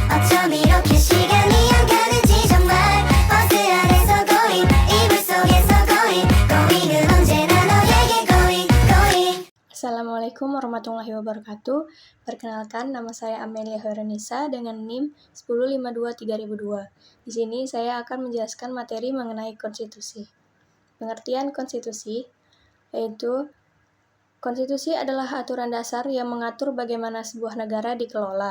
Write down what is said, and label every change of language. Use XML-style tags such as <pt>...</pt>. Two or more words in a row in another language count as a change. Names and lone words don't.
<ko>어쩜 이렇게 시간이 안 가는지 정말 버스 안에서 고잉 이불 속에서 고잉 고잉은 언제나 너에게</ko> <en>going going.</en> <ar>السلام عليكم ورحمة الله وبركاته.</ar> <id>Perkenalkan, nama saya Amelia Hoerenisa dengan NIM 10523002. Di sini saya akan menjelaskan materi mengenai konstitusi. Pengertian konstitusi yaitu konstitusi adalah aturan dasar yang mengatur bagaimana sebuah negara dikelola.</id>